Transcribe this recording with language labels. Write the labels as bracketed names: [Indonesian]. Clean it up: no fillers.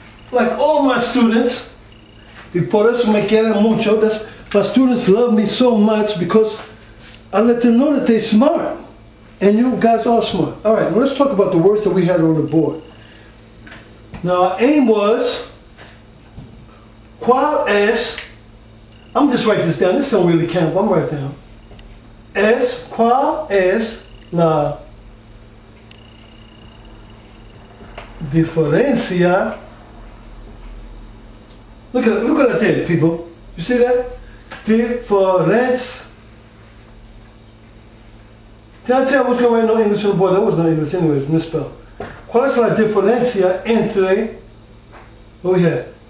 [English] Like all my students, [Spanish] y por eso me quieren mucho. [English] My students love me so much because I let them know that they're smart. And you guys are smart. All right, let's talk about the words that we had on the board. Now, our aim was, [Spanish] ¿cuál es? [English] I'm just writing this down. This don't really count, but I'm writing it down. [Spanish] ¿Cuál es la diferencia? [English] Look at that there, people. You see that? Difference. Did I tell you I was going to write no English on the board? That wasn't English anyways, misspelled. [Spanish] ¿Cuál es la diferencia entre, [English] what we had?